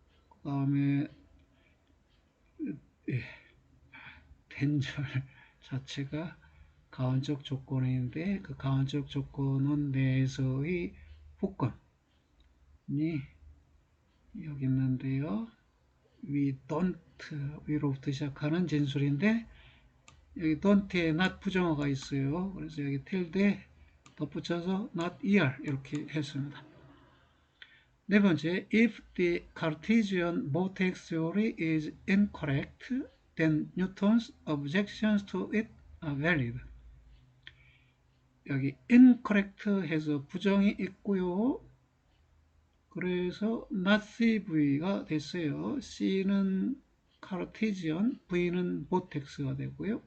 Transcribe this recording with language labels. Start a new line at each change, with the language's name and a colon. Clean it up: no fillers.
Korean: 그 다음에 된절 자체가 가원적 조건인데 그 가원적 조건은 내에서의 후건이 여기 있는데요. we don't, 위로부터 시작하는 진술인데 여기 don't에 not 부정어가 있어요. 그래서 여기 tilde 덧붙여서 not er 이렇게 했습니다.
English: 네 번째, if the Cartesian vortex theory is incorrect, then Newton's objections to it are valid.
Korean: 여기 incorrect 해서 부정이 있고요. 그래서 not CV가 됐어요. C는 Cartesian, V는 vortex가 되고요.